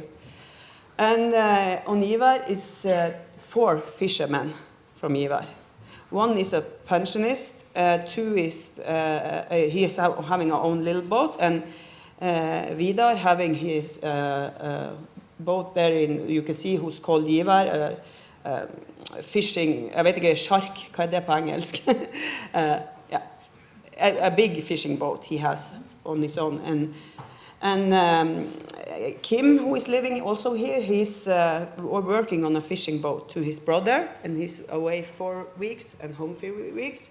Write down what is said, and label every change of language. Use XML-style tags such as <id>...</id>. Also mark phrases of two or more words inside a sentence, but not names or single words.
<en>And on Givær, it's 4 fishermen from Givær. One is a pensionist, 2 is he is having our own little boat, and Vidar having his boat there in, you can see who's called Givær, fishing,</en> <no>jeg vet ikke, shark, hva det på engelsk?</no> <en>Yeah, a big fishing boat he has on his own. And Kim, who is living also here, he's working on a fishing boat to his brother, and he's away 4 weeks and home 3 weeks.</en>